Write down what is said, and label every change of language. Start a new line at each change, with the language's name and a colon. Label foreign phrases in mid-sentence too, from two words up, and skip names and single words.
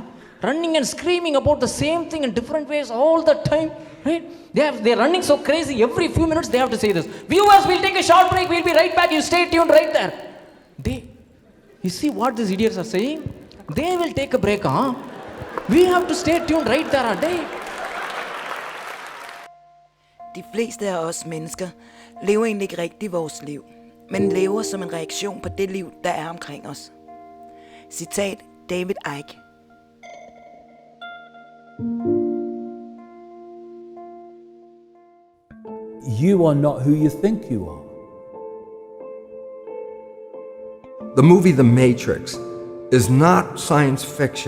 English: Running and screaming about the same thing in different ways all the time, right? They're running so crazy. Every few minutes they have to say this. Viewers, we'll take a short break. We'll be right back. You stay tuned right there. You see what these idiots are saying? They will take a break, huh? We have to stay tuned right there, are they?
Danish: De fleste af os mennesker lever egentlig ikke rigtigt vores liv, men lever som en reaktion på det liv, der er omkring os. Citat David Icke.
English: You are not who you think you are. The movie The Matrix is not science fiction.